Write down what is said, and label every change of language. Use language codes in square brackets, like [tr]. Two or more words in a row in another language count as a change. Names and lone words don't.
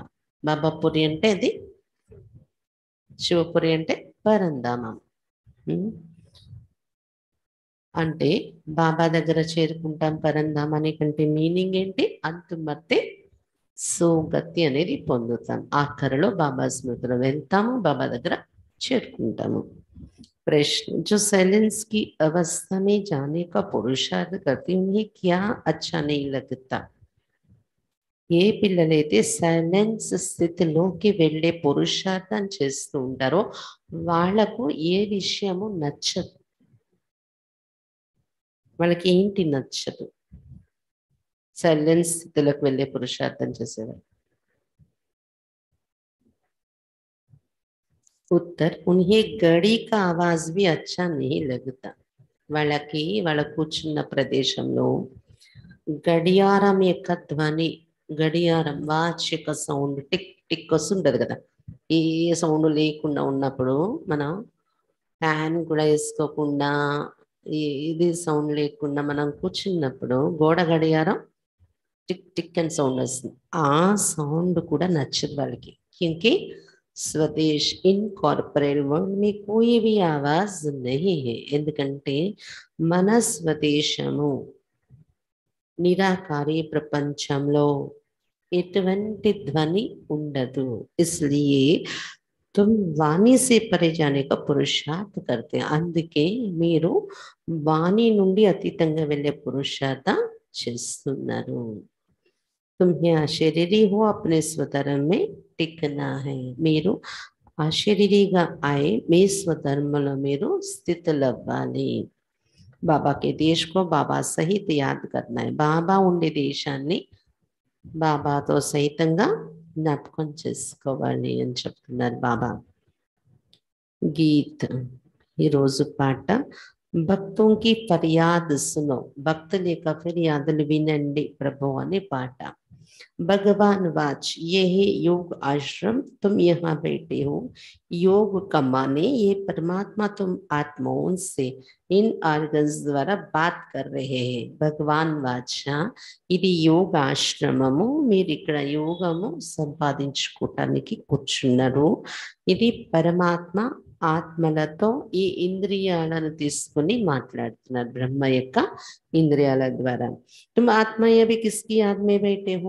[te] బాబా పూరి అంటే అది శివపురి, అంటే పరంధామం. అంటే బాబా దగ్గర చేరుకుంటాం పరంధామాని కంటే మీనింగ్ ఏంటి? [hi] अंत मते सो गति [te] అనేది పొందుతాం. ఆఖరిలో బాబా స్మృతిలో వెళ్తాము, బాబా దగ్గర చేరుకుంటాము. [hi] प्रश्न, जो साइलेंस की अवस्था में जाने का पुरुषार्थ करते उन्हें क्या अच्छा नहीं लगता? [te] ఏ పిల్లలైతే సైలెన్స్ స్థితిలోకి వెళ్ళే పురుషార్థం చేస్తూ ఉంటారో వాళ్లకు ఏ విషయము నచ్చదు. వాళ్ళకి ఏంటి నచ్చదు? సైలెన్స్ స్థితిలోకి వెళ్ళే పురుషార్థం చేసేవారు. [hi] उत्तर, उन्हें घड़ी का आवाज भी अच्छा नहीं लगता. [te] వాళ్ళకి వాళ్ళ కూర్చున్న ప్రదేశంలో గడియారం యొక్క ధ్వని, గడియారం వాచ్ యొక్క సౌండ్ టిక్ టిక్ వస్తుంటది కదా, ఏ సౌండ్ లేకుండా ఉన్నప్పుడు మనం ఫ్యాన్ కూడా వేసుకోకుండా ఇది సౌండ్ లేకుండా మనం కూర్చున్నప్పుడు గోడ గడియారం టిక్ టిక్ అని సౌండ్ వస్తుంది. ఆ సౌండ్ కూడా నచ్చదు వాళ్ళకి. [hi] क्योंकि स्वदेश [en] incorporate world [hi] में कोई भी आवाज नहीं है. [te] ఎందుకంటే మన స్వదేశము నిరాకారి ప్రపంచంలో ఎటువంటి ధ్వని ఉండదు. [hi] इसलिए तुम वाणी से परे जाने का पुरुषार्थ करते हैं. [te] అందుకే మీరు వాణి నుండి అతీతంగా వెళ్ళే పురుషార్థం చేస్తున్నారు. [hi] तुम्हें अशरीरी हो, अपने स्वधर्म में टिकना है. [te] మీరు అశరీరిగా అయి మీ స్వధర్మంలో మీరు స్థితులవ్వాలి. [hi] बाबा के देश को बाबा सहित याद करना है. [te] బాబా ఉండే దేశాన్ని బాబాతో సహితంగా జ్ఞాపకం చేసుకోవాలి అని చెప్తున్నారు బాబా. గీత్ ఈరోజు పాట, భక్తों की फरियाद सुनो. భక్తుల యొక్క ఫిర్యాదులు వినండి ప్రభు అనే పాట. [hi] भगवान वाच, ये है योग आश्रम, तुम यहाँ बैठे हो योग कमाने. ये परमात्मा तुम आत्माओं से इन आर्गन्स द्वारा बात कर रहे हैं. भगवान वाचा, [te] ఇది యోగ ఆశ్రమము, మీరు ఇక్కడ యోగము సంపాదించుకోవటానికి కూర్చున్నారు. ఇది పరమాత్మ ఆత్మలతో ఈ ఇంద్రియాలను తీసుకుని మాట్లాడుతున్నారు, బ్రహ్మ యొక్క ఇంద్రియాల ద్వారా. [hi] तुम आत्मा अभी किसकी याद में बैठे हो?